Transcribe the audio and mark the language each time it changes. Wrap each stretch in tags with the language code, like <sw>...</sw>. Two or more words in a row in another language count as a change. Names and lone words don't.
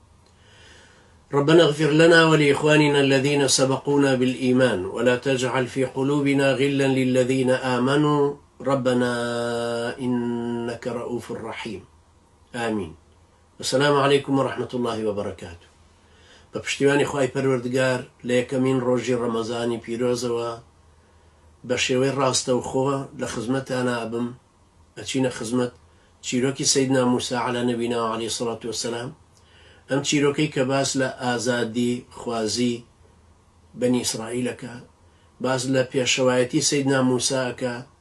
<ar>ربنا اغفر لنا ولإخواننا الذين سبقونا بالإيمان، ولا تجعل في قلوبنا غلا للذين آمنوا ربنا إنك رؤوف رحيم. آمين. السلام عليكم ورحمة الله وبركاته.</ar> <ckb>بپشتیوانی خوای پەروەردگار لە یەکەمین ڕۆژی ڕەمەزانی پیرۆزەوە بە شێوەی ڕاستەوخۆ لە خزمەتانە ئەبم، ئەچینە خزمەت چیرۆکی سەیدنا موسا</ckb> <ar>عەلە نەبینا عەلەیهی سەڵات وەسەلام.</ar> <ckb>ئەم چیرۆکەی کە باس لە ئازادی خوازی بەنی ئیسرائیلەکە، باس لە پێشەوایەتی سەیدنا موساکە،</ckb>